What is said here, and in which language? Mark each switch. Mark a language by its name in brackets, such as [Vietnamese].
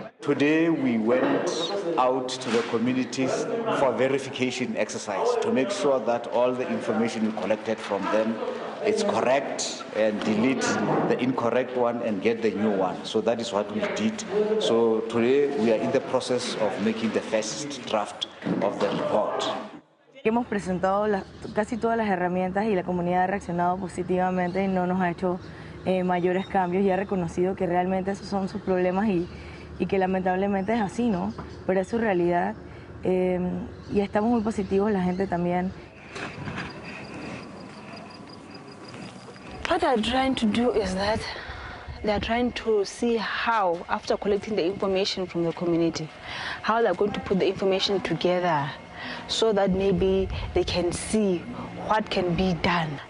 [English] Today we went out to the communities for verification exercise to make sure that all the information we collected from them is correct and delete the incorrect one and get the new one. So that is what we did. So today we are in the process of making the first draft of the report. [Spanish] Hemos presentado casi todas las herramientas y la comunidad ha reaccionado positivamente y no nos ha hecho mayores cambios y ha reconocido que realmente esos son sus problemas y que lamentablemente es así, ¿no? Pero es su realidad y estamos muy positivos, la gente también. [English] What they're trying to do is that they're trying to see how, after collecting the information from the community, how they're going to put the information together so that maybe they can see what can be done.